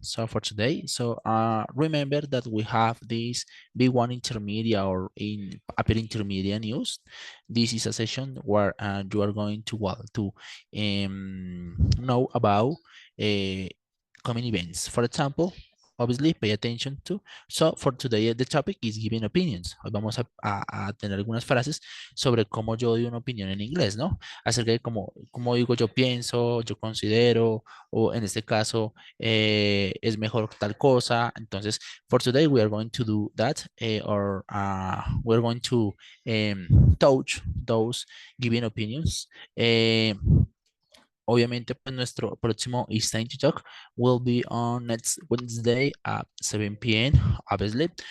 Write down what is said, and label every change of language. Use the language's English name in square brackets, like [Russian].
[English] So for today, remember that we have this B1 intermediate or in upper intermediate news. This is a session where you are going to know about uh, coming events. For example, obviously pay attention to. So for today, the topic is giving opinions. [Spanish] Hoy vamos a tener algunas frases sobre cómo yo doy una opinión en inglés, ¿no? Acerca de cómo digo yo pienso, yo considero, o en este caso, es mejor tal cosa. [English] Entonces, for today we are going to do that, or we're going to touch those giving opinions. [Spanish] Obviamente, pues nuestro próximo [English] It's Time to Talk will be on next Wednesday at 7 p.m. obviously.